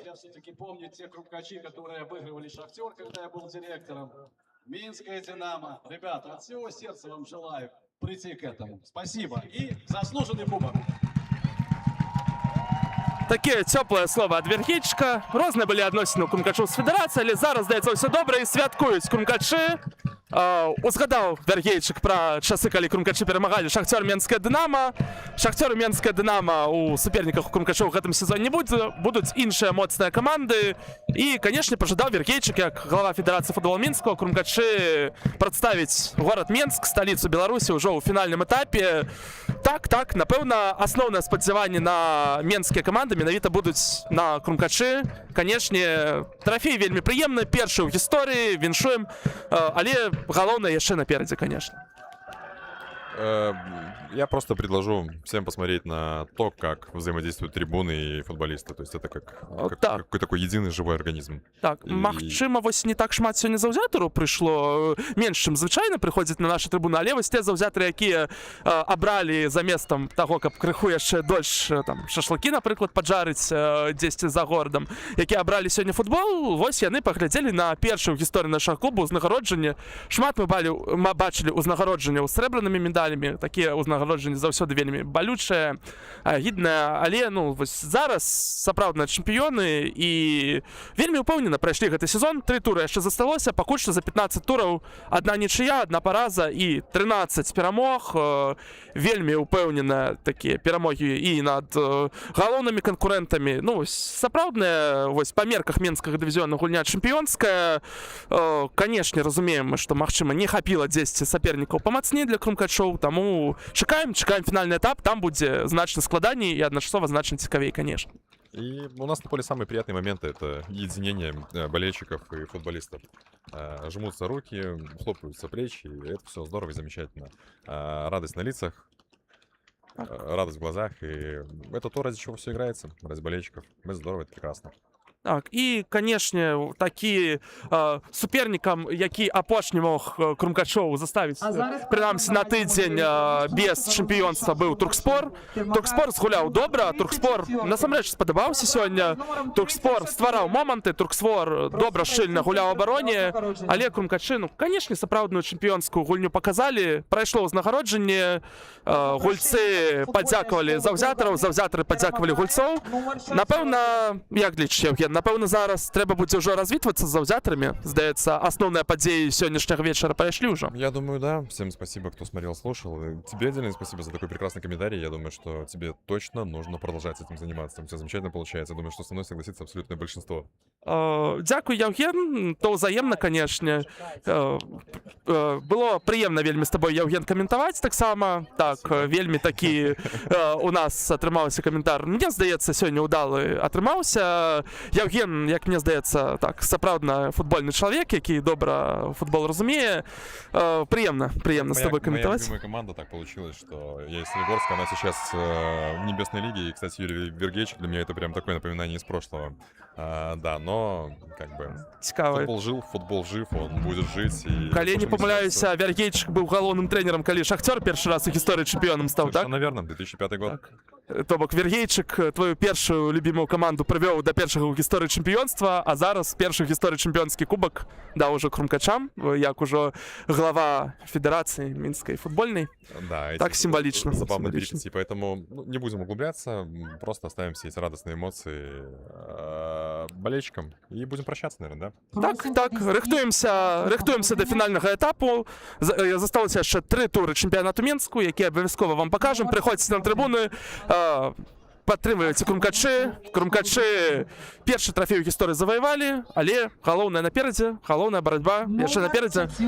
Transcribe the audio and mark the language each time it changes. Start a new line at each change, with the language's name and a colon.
Russian: Я все-таки помню те Крумкачи, которые обыгрывали Шахтер, когда я был директором. Минская Динамо. Ребята, от всего сердца вам желаю прийти к этому. Спасибо. И заслуженный кубок.
Belarusian: Таке цёплае слова ад Вергейчыка. Розныя былі адносіны ў Крумкачоў з федэрацыяй, але зараз, здаецца, ўсё добра і святкуюць Крумкачы. Узгадаў Вергейчык пра часы, калі Крумкачы перамагалі Шахцёр Менскае Дынамо. Шахцёр і Менскае Дынамо у суперніках у Крумкачоў у гэтым сезоне не будуць іншыя моцныя каманды. І, канешне, пажадаў Вергейчык, як глава Федэрацыі футбола Мінска, Крумкачы прадставіць горад Менск, сталіцу Беларусі ўжо ў фінальным этапе. Так, напэўна, асноўнае спадзяванне на менскія каманды менавіта будуць на Крумкачы. Канешне, трафей вельмі прыемны, першы ў гісторыі, віншуем, але галоўнае яшчэ наперадзе, конечно.
Russian: Я просто предложу всем посмотреть на то, как взаимодействуют трибуны и футболисты. То есть это как какой такой единый живой организм.
Belarusian: Так, магчыма, вось не так шмат сёння заўзятараў прыйшло, менш, чым звычайна прыходзіць на нашы трыбуны, але вось те заўзятары, якія абралі заместам таго, каб крыху яшчэ дольш там шашлыкі, напрыклад, паджарыць дзесьці за горадам, якія абралі сёння футбол, вось яны паглядзелі на першы ў гісторыі нашага клуба ўзнагароджанне. Шмат мы бачылі ўзнагароджанняў срэбранымі медалямі, такія ўзнагароджанні заўсёды вельмі балючыя, гідныя, але ну вось зараз сапраўдныя чэмпіёны і вельмі ўпэўнена прайшлі гэты сезон. 3 туры яшчэ засталося, пакуль што за 15 тураў адна нічыя, адна параза і 13 перамог. Вельмі ўпэўнена такія перамогі і над галоўнымі канкурэнтамі. Ну вось сапраўдная вось па мерках менскага дывізіёна гульня чэмпіёнская. Канешне, разумеем мы, што магчыма не хапіла дзесьці сапернікаў памацней для Крумкачоў, таму чакаем фінальны этап, там будзе значна складаней і адначасова значна цікавей, конечно.
Russian: И у нас на поле самые приятные моменты — это единение болельщиков и футболистов. Жмутся руки, хлопаются плечи, и это все здорово и замечательно. Радость на лицах, радость в глазах. И это то, ради чего все играется, ради болельщиков. Это здорово, это прекрасно.
Belarusian: Так, і, канешне, такі супернікам, які апошні мог Крумкачоў заставіць, прынамсі на тыдзень без чэмпіёнства быў Туркспор. Туркспор згуляў добра, Туркспор насамрэч спадабаўся сёння. Туркспор ствараў моманты, Туркспор добра шчыльна гуляў у абароне, але Крумкачы, ну, канешне, сапраўдную чэмпіёнскую гульню паказалі. Прайшло ўзнагароджанне, гульцы падзякавалі заўзятараў, заўзятары падзякавалі гульцоў. Напэўна, як лічыш, Евген, напэўна, зараз трэба будзе ўжо развітвацца з заўзятарамі. Здаецца, асноўныя падзеі сённяшняга вечара прайшлі ўжо.
Russian: Я думаю, да. Всем спасибо, кто смотрел, слушал. И тебе отдельное спасибо за такой прекрасный комментарий. Я думаю, что тебе точно нужно продолжать этим заниматься. Там все замечательно получается. Я думаю, что со мной согласится абсолютное большинство.
Belarusian: Дзякуй, Евген. То ўзаемна, канешне. Было прыемна вельмі з табой, Евген, каментаваць таксама. Так, вельмі такі у нас атрымаўся каментар. Мне здаецца, сёння ўдалы атрымаўся. Евген, як мне здаецца, так, сапраўдна футбольны чалавек, які добра футбол разумее. Прыемна з тобой каментаваць.
Russian: Моя любимая команда, так получилось, что я из Солигорска, она сейчас в Небесной лиге. И, кстати, Юрий Вергейчик для меня это прям такое напоминание из прошлого. Да, но как бы
Belarusian: Цікавы.
Russian: футбол жив, он будет жить. И
Belarusian: Калі не памыляюся, Вергейчик быў галоўным трэнерам, калі Шахцёр першы раз у гісторыі чэмпіёнам стаў, так?
Russian: Совершенно верно, 2005 год.
Belarusian: То бок Вергейчик твою першую любімую каманду прывёў да першага ў гісторыі чэмпіёнства, а зараз першы ў гісторыі чэмпіёнскі кубак даў ужо Крумкачам, як ужо глава федэрацыі мінскай футбольнай.
Russian: Да, Так символично. Забавно Символично. перейти, поэтому не будем углубляться, просто оставим все эти радостные эмоции болельщикам и будем прощаться, наверное, да?
Belarusian: Так, рыхтуемся да фінальнага этапу. Засталося яшчэ 3 туры чэмпіянату Мінску, які абавязкова вам пакажам. Прыходзьце на трыбуны, падтрымлівайце Крумкачы. Крумкачы першы трафей у гісторыі заваявалі, але галоўнае наперадзе, галоўная барацьба яшчэ наперадзе.